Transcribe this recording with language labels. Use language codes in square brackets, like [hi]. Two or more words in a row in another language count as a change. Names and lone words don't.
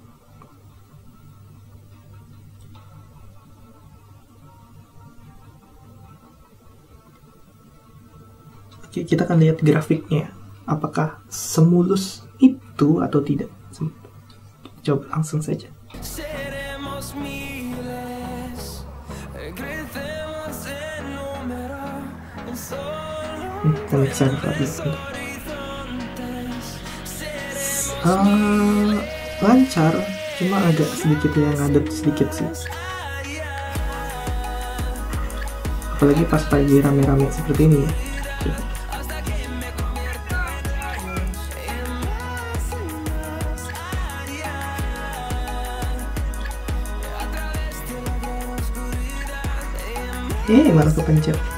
[id] Oke, kita akan lihat grafiknya, apakah semulus itu atau tidak. Coba langsung saja. [es] Seremos miles, crecemos en número en solo [id] Kita bisa lihat [es] horizontes. [id] lancar, cuma agak sedikit yang ngadep sedikit sih. Apalagi pas lagi rame-rame seperti ini ya. Malah kepencet.